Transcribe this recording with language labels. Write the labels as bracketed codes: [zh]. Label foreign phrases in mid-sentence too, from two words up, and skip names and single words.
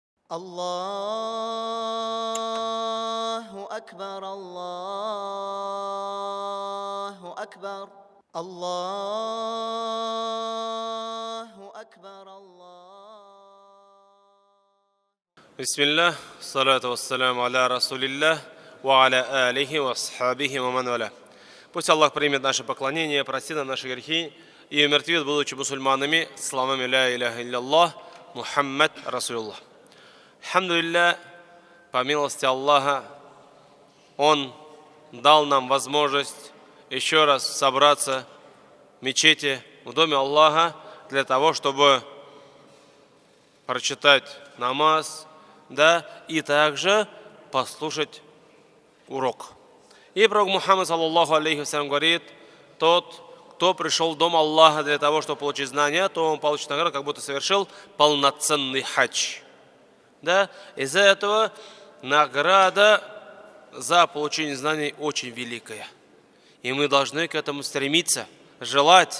[ar] الله أكبر الله أكبر الله أكبر بسم الله الصلاة والسلام على رسول الله وعلى آله وصحبه ومن والاه. [ru] Пусть Аллах примет наше поклонение, простит нам наши грехи и умертвит, будучи мусульманами, словами [ar] «لا إله إلا محمد رسول الله». [ru] Алхамдулилля, по милости Аллаха, Он дал нам возможность еще раз собраться в мечети, в доме Аллаха, для того, чтобы прочитать намаз, и также послушать урок. И пророк Мухаммад, [ar] صلى الله عليه وسلم, [ru] говорит: тот, кто пришел в дом Аллаха для того, чтобы получить знания, то он получит награду, как будто совершил полноценный хадж. Из-за этого награда за получение знаний очень великая. И мы должны к этому стремиться, желать.